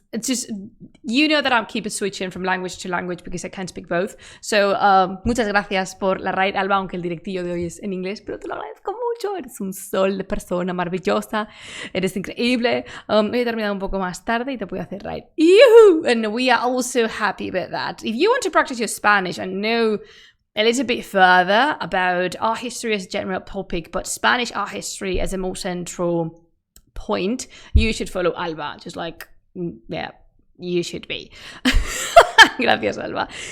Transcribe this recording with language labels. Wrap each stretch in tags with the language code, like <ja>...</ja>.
<en>It's just, you know that I'm keeping switching from language to language because I can't speak both.</en> <es>So, muchas gracias por la raid, Alba, aunque el directillo de hoy es en inglés, pero te lo agradezco mucho. Eres un sol de persona maravillosa. Eres increíble. Hoy he terminado un poco más tarde y te voy a hacer raid. Yoo-hoo!</es> <en>And we are also happy about that. If you want to practice your Spanish and know a little bit further about art history as a general topic, but Spanish art history as a more central point, you should follow Alba. Just like, yeah, you should be.</en> <es>Gracias, Alba.</es>